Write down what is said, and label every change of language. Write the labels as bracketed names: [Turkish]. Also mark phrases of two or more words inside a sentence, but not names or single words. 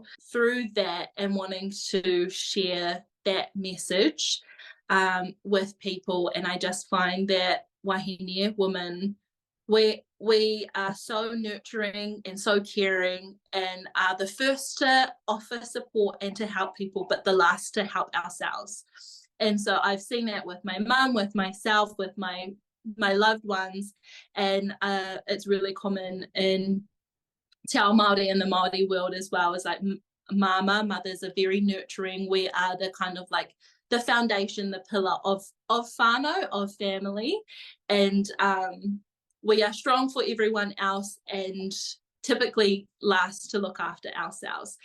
[English] Through that, and wanting to share that message with people, and I just find that wahine women, we are so nurturing and so caring, and are the first to offer support and to help people, but the last to help ourselves. And so I've seen that with my mum, with myself, with my loved ones, and it's really common in [Māori] te ao Māori [English] and the Māori world as well. Is like mothers are very nurturing. We are the kind of like the foundation, the pillar of whānau, of family, and we are strong for everyone else, and typically last to look after ourselves.